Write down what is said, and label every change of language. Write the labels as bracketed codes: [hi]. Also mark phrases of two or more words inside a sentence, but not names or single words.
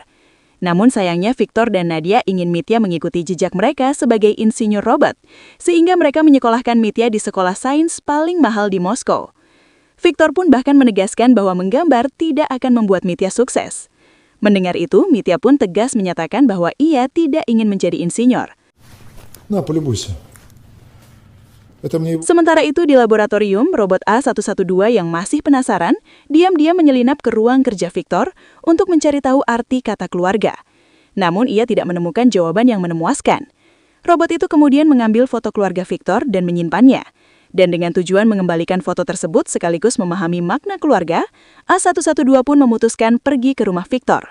[id] Namun sayangnya Victor dan Nadia ingin Mitya mengikuti jejak mereka sebagai insinyur robot, sehingga mereka menyekolahkan Mitya di sekolah sains paling mahal di Moskow. Victor pun bahkan menegaskan bahwa menggambar tidak akan membuat Mitya sukses. Mendengar itu, Mitya pun tegas menyatakan bahwa ia tidak ingin menjadi insinyur. [ru] На, полюбуйся. Это мне... [id] Sementara itu di laboratorium, robot A112 yang masih penasaran, diam-diam menyelinap ke ruang kerja Victor untuk mencari tahu arti kata keluarga. Namun ia tidak menemukan jawaban yang memuaskan. Robot itu kemudian mengambil foto keluarga Victor dan menyimpannya. Dan dengan tujuan mengembalikan foto tersebut sekaligus memahami makna keluarga, A112 pun memutuskan pergi ke rumah Victor.